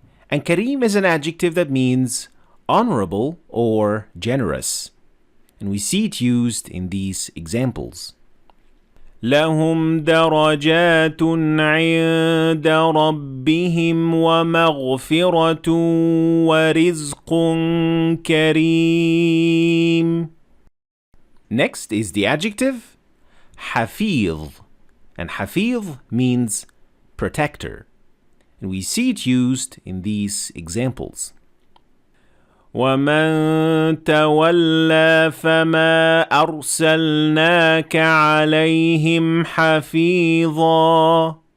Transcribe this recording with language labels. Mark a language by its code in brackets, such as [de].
[en] And kareem is an adjective that means honorable or generous. And we see it used in these examples. [ar] لهم درجات عند ربهم ومغفرة ورزق كريم. [en] Next is the adjective حفيظ. And حفيظ means protector. And we see it used in these examples. [ar] وَمَن تَوَلَّى فَمَا أَرْسَلْنَاكَ عَلَيْهِمْ حَفِيظًا.